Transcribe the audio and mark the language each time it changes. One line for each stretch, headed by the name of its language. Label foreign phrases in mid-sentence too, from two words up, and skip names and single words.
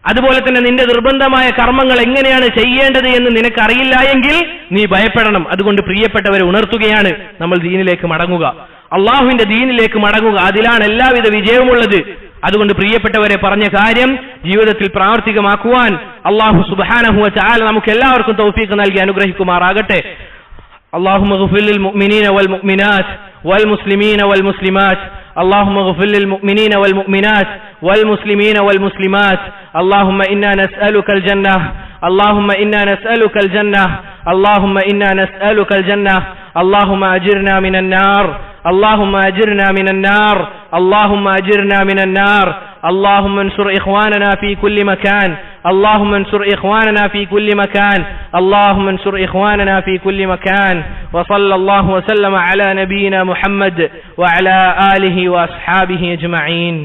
Malayalam: അതുപോലെ തന്നെ നിന്റെ നിർബന്ധമായ കർമ്മങ്ങൾ എങ്ങനെയാണ് ചെയ്യേണ്ടത് എന്ന് നിനക്കറിയില്ല എങ്കിൽ നീ ഭയപ്പെടണം. അതുകൊണ്ട് പ്രിയപ്പെട്ടവരെ ഉണർത്തുകയാണ്, നമ്മൾ ദീനിലേക്ക് മടങ്ങുക, അള്ളാഹുവിന്റെ ദീനിലേക്ക് മടങ്ങുക. അതിലാണ് എല്ലാവിധ വിജയവുമുള്ളത്. അതുകൊണ്ട് പ്രിയപ്പെട്ടവരെ, പറഞ്ഞ കാര്യം ജീവിതത്തിൽ പ്രാവർത്തികമാക്കുവാൻ
Arabic: الله سبحانه وتعالى
Malayalam: നമുക്ക് എല്ലാവർക്കും തൗഫീഖ് നൽകി അനുഗ്രഹിക്കുമാറാകട്ടെ.
Arabic: اللهم اغفر للمؤمنين والمؤمنات والمسلمين والمسلمات اللهم اغفر للمؤمنين والمؤمنات والمسلمين والمسلمات اللهم إنا نسألك الجنة اللهم إنا نسألك الجنة اللهم إنا نسألك الجنة اللهم أجرنا من النار اللهم أجرنا من النار اللهم أجرنا من النار اللهم انصر إخواننا في كل مكان اللهم انصر إخواننا في كل مكان اللهم انصر إخواننا في كل مكان وصلى الله وسلم على نبينا محمد وعلى آله وأصحابه أجمعين.